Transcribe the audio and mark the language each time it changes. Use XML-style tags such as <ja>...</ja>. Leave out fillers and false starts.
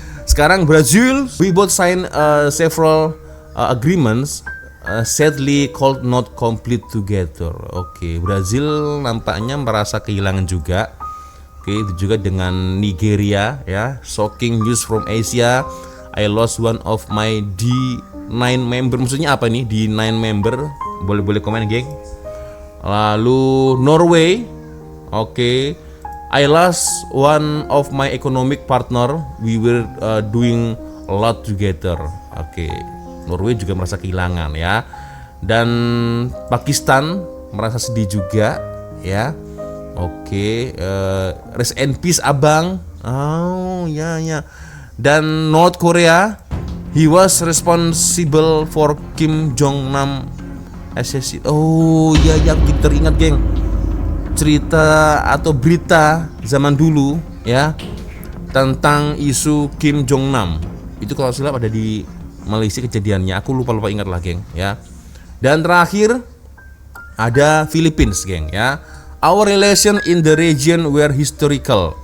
<id>Sekarang</id> <en>Brazil, we both sign several agreements, sadly could not complete together.</en> <id>Oke, Brazil nampaknya merasa kehilangan juga. Oke, itu juga dengan Nigeria ya.</id> <en>Shocking news from Asia. I lost one of my D9 member.</en> <id>Maksudnya apa nih? D9 member. Boleh komen, geng. Lalu Norway. Oke.</id> <en>I lost one of my economic partner. We were doing a lot together.</en> <id>Oke. Norway juga merasa kehilangan ya. Dan Pakistan merasa sedih juga ya. Oke.</id> <en>Rest in peace abang. Oh ya.</en> <id>Dan</id> <en>North Korea, he was responsible for Kim Jong Nam assassination.</en> <id>Oh ya, aku teringat, geng, cerita atau berita zaman dulu ya tentang isu Kim Jong Nam. Itu kalau salah ada di Malaysia kejadiannya. Aku lupa ingat lah, geng ya. Dan terakhir ada Philippines, geng ya.</id> <en>Our relation in the region were historical.</en>